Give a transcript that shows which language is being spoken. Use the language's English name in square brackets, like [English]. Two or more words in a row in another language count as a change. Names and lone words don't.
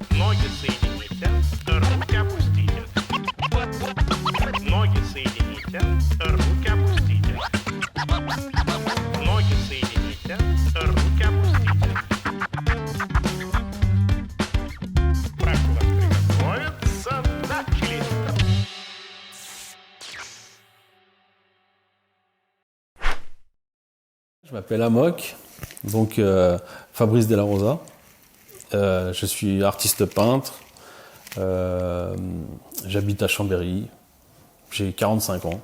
[Russian] Ноги соедините, руки опустите. Ноги соедините, руки опустите. Ноги соедините, руки опустите. Прошу вас приготовиться. Начали. [French] Je m'appelle Amok, donc Fabrice Della Rosa. Je suis artiste peintre. J'habite à Chambéry. J'ai 45 ans.